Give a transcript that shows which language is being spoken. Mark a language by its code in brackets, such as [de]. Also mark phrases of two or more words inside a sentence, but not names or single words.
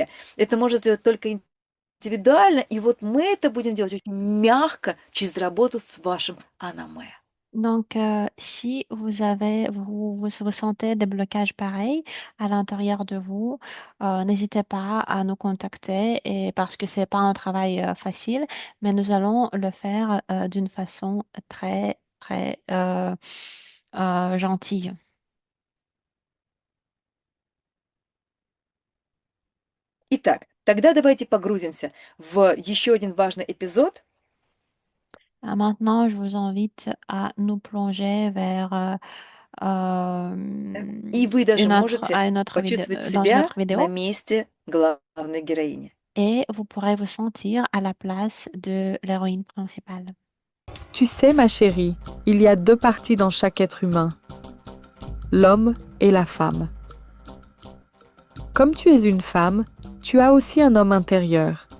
[ru] Это можно сделать только индивидуально, и вот мы это будем делать очень мягко через работу с вашим анаме. [fr] Donc, si vous sentez des blocages pareils à l'intérieur de vous, n'hésitez pas à nous contacter et parce que c'est pas un travail facile, mais nous allons le faire d'une façon très, très gentille. [ru] Итак, тогда давайте погрузимся в еще один важный эпизод. [fr] Maintenant, je vous invite à nous plonger vers [ru] И вы даже можете [fr] une autre [ru] почувствовать [fr] dans une [ru] себя [fr] autre [ru] на [fr] vidéo [ru] месте главной героини. [fr] et vous pourrez vous sentir à la place de l'héroïne principale. Tu sais, ma chérie, il y a deux parties dans chaque être humain, l'homme et la femme. Comme tu es une femme, tu as aussi un homme intérieur.